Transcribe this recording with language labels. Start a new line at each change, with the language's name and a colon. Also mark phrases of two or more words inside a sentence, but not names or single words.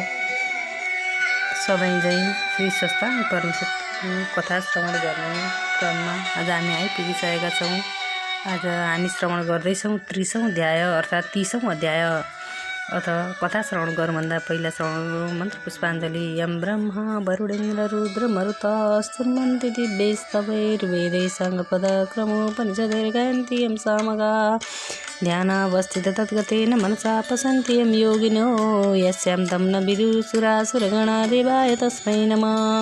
Nepali: सबै श्री सस्तानी परमेश्वरको कथा श्रवण गर्ने क्रममा आज हामी आइपुगिसकेका छौँ। आज हामी श्रवण गर्दैछौँ 30औं अध्याय अर्थात् 30औं अध्याय अथवा कथा श्रवण गर्नुभन्दा पहिला श्रवण मन्त्र पुष्पाञ्जली।
Sanskrit: यम ब्रह्मा वरुणेन्द्र रुद्र मरुतस्तुन्वन्ति दिव्यैस्तवैर्वेदैः सङ्गपदक्रमोपनिषदैः गायन्ति यं सामगा ध्यानावस्थित तद्गतेन मनसा पसन्ति यं योगिनो यस्यां तं न विदुसुरासुरगणा देवाय तस्मै नमः।